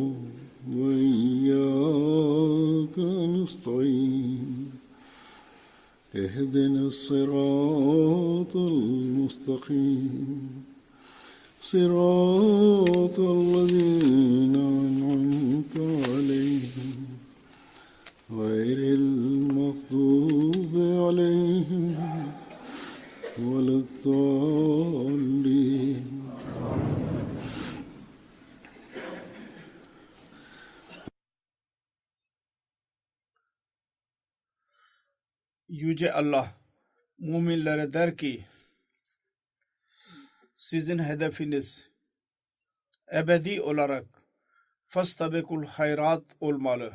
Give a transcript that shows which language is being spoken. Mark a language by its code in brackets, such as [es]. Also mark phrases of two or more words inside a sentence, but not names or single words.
[ar] وإياك نستعين اهدنا الصراط المستقيم صراط الذين أنعمت عليهم غير المغضوب عليهم ولا الضالين. [tr] Yüce Allah müminlere der ki, sizin hedefiniz ebedi olarak [ar] فاستبقوا الخيرات [tr] olmalı.